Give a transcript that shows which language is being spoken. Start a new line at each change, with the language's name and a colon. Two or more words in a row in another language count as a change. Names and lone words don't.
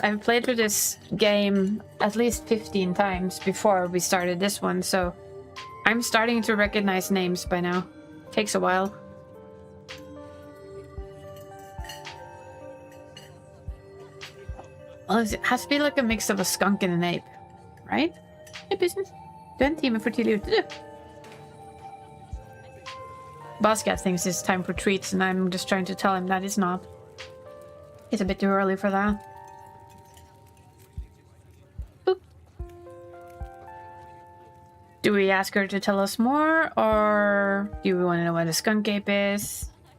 English: I've played through this game at least 15 times before we started this one, so I'm starting to recognize names by now. Takes a while. Well, it has to be like a mix of a skunk and an ape, right? Hey, business.
Norwegian: Du har en time for tidlig ute, du.
English: Bosscat thinks it's time for treats, and I'm just trying to tell him that it's not. It's a bit too early for that. Boop. Do we ask her to tell us more, or do we want to know what a skunk ape is?